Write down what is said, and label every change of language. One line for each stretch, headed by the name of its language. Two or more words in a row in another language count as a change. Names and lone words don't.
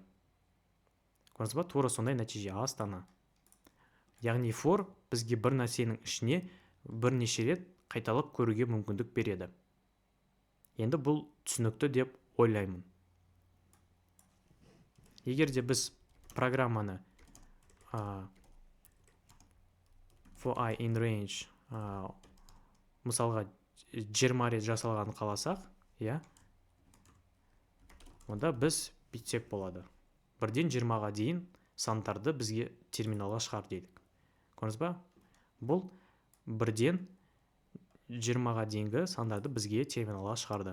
Kazakh: Көрдіңіз ба? Тура сондай нәтиже. Астана. Яғни for бізге бір нәрсенің ішіне бірнеше рет қайталап көруге мүмкіндік береді. Енді бұл түсінікті деп ойлаймын. Егер де біз программаны
English: for I in range
Kazakh: мысалға 20 рет жасалғанын қаласақ, иә, онда біз бүйтсек болады. 1-ден 20-ға дейін сандарды бізге терминалға шығар дедік. Көрдіңіз ба? Бұл 1-ден 20-ға дейінгі сандарды бізге терминалға шығарды.